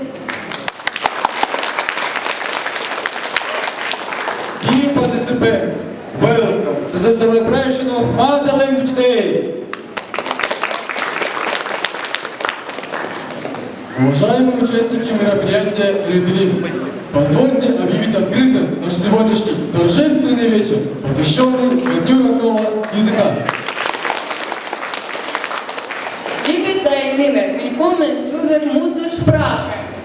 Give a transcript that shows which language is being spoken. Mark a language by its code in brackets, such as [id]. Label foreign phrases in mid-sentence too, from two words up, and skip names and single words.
[en] Dear participants, welcome to the celebration of Mother Language Day. [ru] Уважаемые участники мероприятия «Редрим», позвольте объявить открытым наш сегодняшний торжественный вечер, посвященный Дню родного языка. [de] Liebe Teilnehmer, willkommen zu der Muttersprache.